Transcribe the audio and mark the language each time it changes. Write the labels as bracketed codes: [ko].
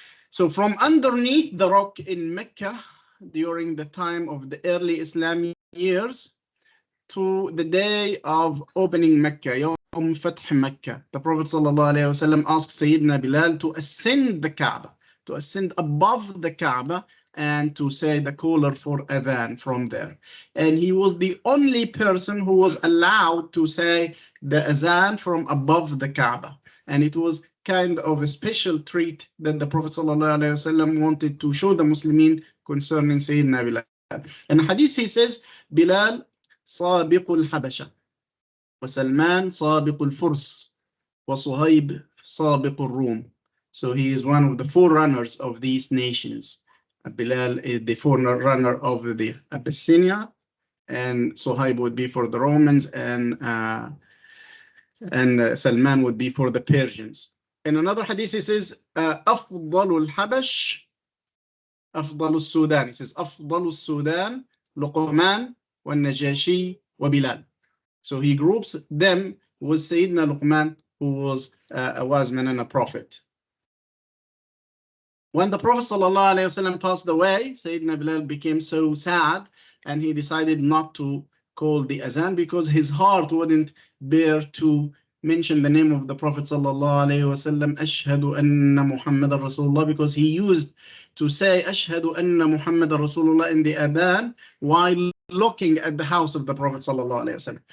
[en] So from underneath the rock in Mecca, during the time of the early Islamic years, to the day of opening Mecca, Yawm Fath Mecca, the Prophet ﷺ asked Sayyidina Bilal to ascend the Kaaba, to ascend above the Kaaba, and to say the caller for adhan from there. And he was the only person who was allowed to say the adhan from above the Kaaba. And it was kind of a special treat that the Prophet ﷺ wanted to show the Muslimin concerning Sayyidina Bilal. In hadith he says, [ar] Bilal سابق الحبشة وسلمان سابق الفرس وصهيب سابق الروم. [en] So he is one of the forerunners of these nations. Bilal is the forerunner of the Abyssinia, and Suhaib would be for the Romans, and Salman would be for the Persians. In another hadith he says, [ar] أفضل الحبش أفضل السودان. [en] He says, [ar] أفضل السودان لقمان والنجاشي وبلال. [en] So he groups them with Sayyidina Luqman, who was a wise man and a prophet. When the Prophet ﷺ passed away, Sayyidina Bilal became so sad, and he decided not to call the azan because his heart wouldn't bear to mention the name of the Prophet ﷺ, [ar] Ashhadu anna Muhammadan Rasulullah, [en] because he used to say Ashhadu anna Muhammadan Rasulullah in the adhan while looking at the house of the Prophet ﷺ.